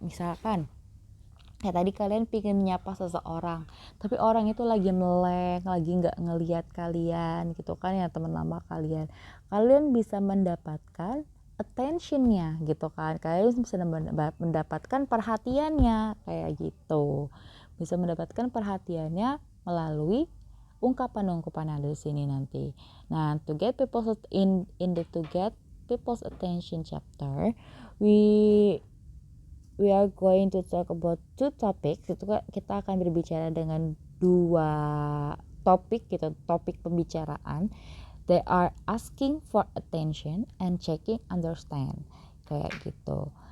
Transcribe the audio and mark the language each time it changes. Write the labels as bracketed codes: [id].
[id] Misalkan tadi kalian pingin menyapa seseorang, tapi orang itu lagi meleng, lagi nggak ngelihat kalian gitu kan ya, teman lama kalian. Kalian bisa mendapatkan attentionnya gitu kan. Kalian bisa mendapatkan perhatiannya kayak gitu. Bisa mendapatkan perhatiannya melalui ungkapan-ungkapan yang ada di sini nanti. [en] Nah, to get people's to get people's attention chapter, we are going to talk about 2 topics. [id] Itu kita akan berbicara dengan 2 topik gitu, topik pembicaraan. [en] They are asking for attention and checking understand [id] kayak gitu.